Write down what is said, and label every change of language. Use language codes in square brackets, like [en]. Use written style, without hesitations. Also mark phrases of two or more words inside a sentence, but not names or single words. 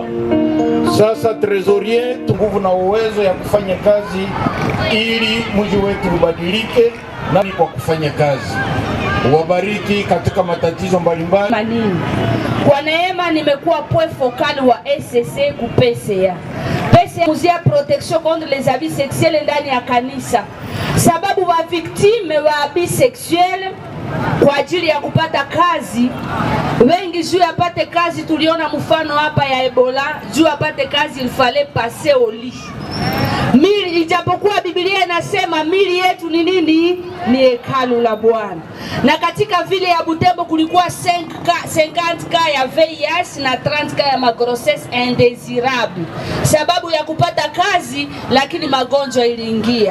[sw] Sasa trezorier nguvu na uwezo ya kufanya kazi ili mji wetu ubadilike na kwa kufanya kazi. Wabariki katika matatizo mbalimbali. Kwa neema nimekuwa [fr] point focal [sw] wa SCC ku PCA. PCA muzia [fr] protection contre les abus sexuels [sw] ndani ya kanisa. Sababu wa victime wa [fr] abus sexuels [sw] kwa ajili ya kupata kazi, wengi juu apate kazi, tuliona mfano hapa ya Ebola, juu apate kazi [fr] il fallait passer au lit. [sw] Mili, ijapokuwa Biblia inasema mili yetu ni nini? Ni hekalu la Bwana. Na katika vile ya Butembo kulikuwa 50k ya VIH na 30k ya [fr] magrossesse indésirable. [sw] Sababu ya kupata kazi, lakini magonjwa iliingia.